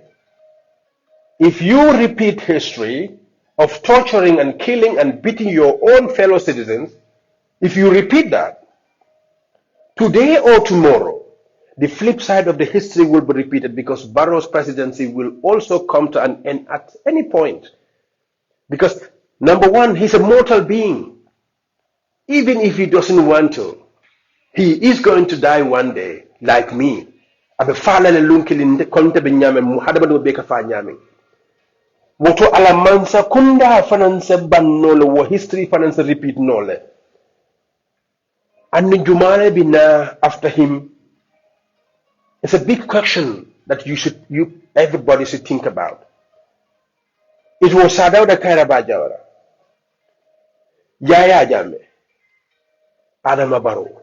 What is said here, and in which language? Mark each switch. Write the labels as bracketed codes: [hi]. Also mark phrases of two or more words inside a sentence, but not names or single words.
[en] If you repeat history of torturing and killing and beating your own fellow citizens, if you repeat that, today or tomorrow, the flip side of the history will be repeated, because Barrow's presidency will also come to an end at any point. Because, number one, he's a mortal being. Even if he doesn't want to, he is going to die one day, like me. [man] Woto alamansa kunda fananse bannole wo history fananse repeat nole. [en] And Jumale bina after him. It's a big question that everybody should think about. It was Sadauda Kairabajawara, Yahya Jammeh, Adama Barrow.